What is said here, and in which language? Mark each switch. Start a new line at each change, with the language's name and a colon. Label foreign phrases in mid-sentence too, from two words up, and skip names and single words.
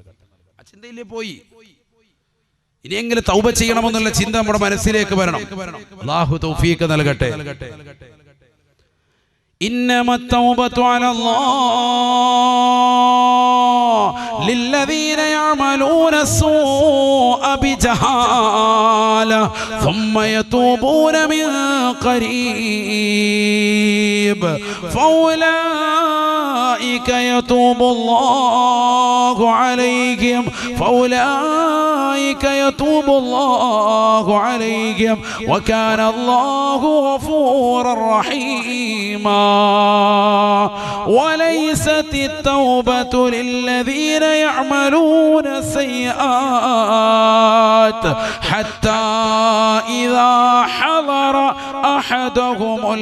Malayalam: ആ ചിന്തയിലേ പോയി ഇനിയെങ്കിലും തൗബ ചെയ്യണമെന്നുള്ള ചിന്ത നമ്മുടെ മനസ്സിലേക്ക് വരണം. അല്ലാഹു തൗഫീഖ് നൽകട്ടെ.
Arabic: إنما التوبة على الله للذين يعملون السوء بجهالة ثم يتوبون من قريب فأولئك يتوب الله عليهم وكان الله غفورا رحيما وليست التوبة للذين يعملون السيئات حتى إذا حضر أحدهم